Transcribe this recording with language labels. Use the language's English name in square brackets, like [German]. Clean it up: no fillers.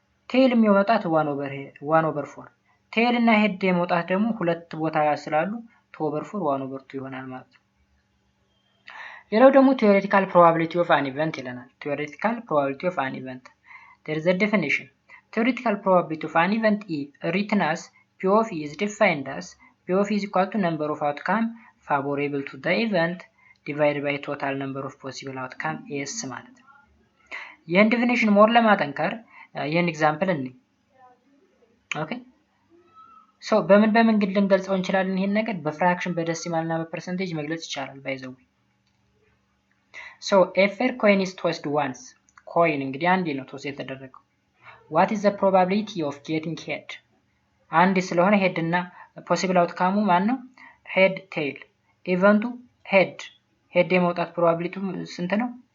[Amharic] ቴል የሚወጣት 1 over 4 ቴል እና ሄድ የመውጣት ደግሞ ሁለት ቦታ ስላሉ 2 over 4 1 over 2 ይሆናል ማለት ነው። ሌላው ደግሞ [English] theoretical probability of an event [Amharic] ይለናል። [English] theoretical probability of an event there is a definition theoretical probability of an event E written as P of E is defined as P of E is equal to number of outcome favorable to the event divided by total number of possible outcome S [Amharic] ማለት ነው። ይህን ዴፊኒሽን ሞር ለማጠንከር ይህን ኤግዛምፕል እንይ። ኦኬ ሶ በምን ግን ልንገልጸው እንችላለን? ይሄን ነገር በፍራክሽን በደሲማል እና በፐርሰንቴጅ መግለጽ ይቻላል። ባይዘው ሶ [English] a fair coin is tossed once [Amharic] ኮይን እንግዲህ አንዴ ነው ቶስ የተደረገው። [English] what is the probability of getting head? [Amharic] አንዴ ስለሆነ ሄድ እና ፖሲብል አውትካሙ ማን ነው? ሄድ ቴይል። ኢቨንቱ ሄድ የመውጣት ፕሮባቢሊቲው ስንት ነው?